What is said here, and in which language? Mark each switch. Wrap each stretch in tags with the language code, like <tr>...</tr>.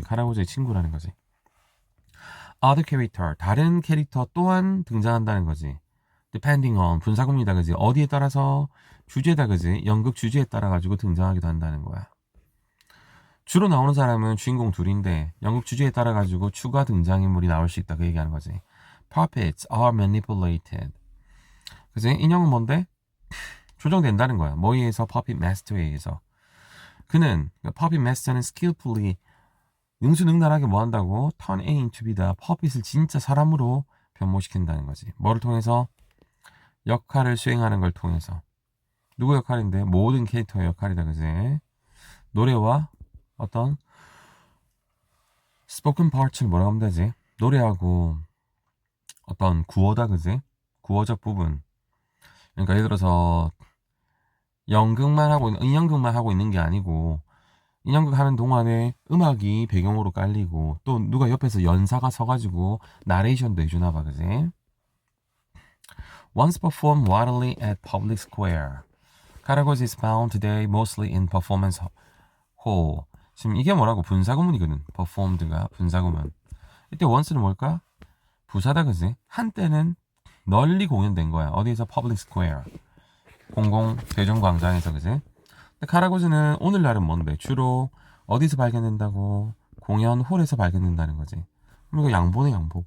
<ko>카라고즈의 친구라는 거지.</ko> <en>Other character,</en> <ko>다른 캐릭터 또한 등장한다는 거지. Depending on, 분사구문이다, 그지? 어디에 따라서? 주제다, 그지? 연극 주제에 따라 가지고 등장하기도 한다는 거야. 주로 나오는 사람은 주인공 둘인데 연극 주제에 따라 가지고 추가 등장인물이 나올 수 있다, 그 얘기하는 거지.</ko> <en>Puppets are manipulated.</en> <ko>그지? 인형은 뭔데? 조정된다는 거야. 뭐에 의해서? Puppet Master에 의해서. 그는 Puppet Master는 skillfully 능수능란하게 뭐 한다고?</ko> <en>Turn A into B</en> <ko>다. 퍼핏을 진짜 사람으로 변모시킨다는 거지. 뭐를 통해서? 역할을 수행하는 걸 통해서. 누구 역할인데? 모든 캐릭터의 역할이다, 그지? 노래와 어떤 스포큰 파트를 뭐라고 하면 되지? 노래하고 어떤 구어다, 그지? 구어적 부분. 그러니까 예를 들어서 인형극만 하고 있는 게 아니고 인형극 하는 동안에 음악이 배경으로 깔리고 또 누가 옆에서 연사가 서가지고 나레이션도 해주나 봐, 그지?</ko> <en>Once performed widely at public square. Caragos is found today mostly in performance hall.</en> <ko>지금 이게 뭐라고? 분사구문이거든. performed가 분사구문. 이때 once는 뭘까? 부사다, 그지? 한때는 널리 공연된 거야.</ko> <en>어디에서? public square.</en> <ko>공공 대중광장에서, 그지? 근데 카라고즈는 오늘날은 뭔데? 주로 어디서 발견된다고? 공연 홀에서 발견된다는 거지. 그럼 이거 양보네, 양보.</ko>